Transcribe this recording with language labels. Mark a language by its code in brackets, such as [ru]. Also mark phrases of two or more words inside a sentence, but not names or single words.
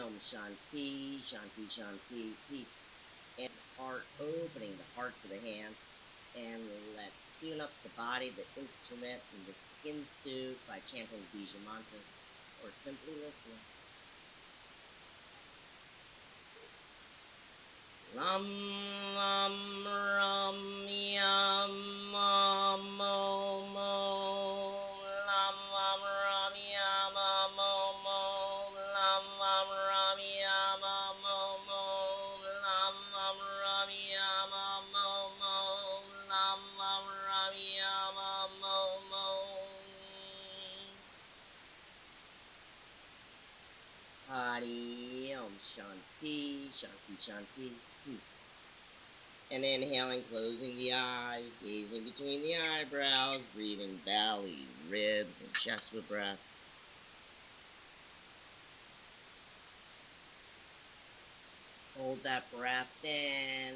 [sa] Shanti, Shanti, Shanti, [en] peace. And heart, opening the hearts of the hands. And let's tune up the body, the instrument, and the skin suit by chanting Bija mantra or simply listening. [sa] Lam lam ram yam mo mo lam lam ram yam mo mo lam lam ram yam mo mo lam lam ram yam mo mo lam lam ram yam mo mo. Hari Om Shanti, Shanti, Shanti, [en] peace. And inhaling, closing the eyes, gazing between the eyebrows, breathing belly, ribs, and chest with breath. Hold that breath in.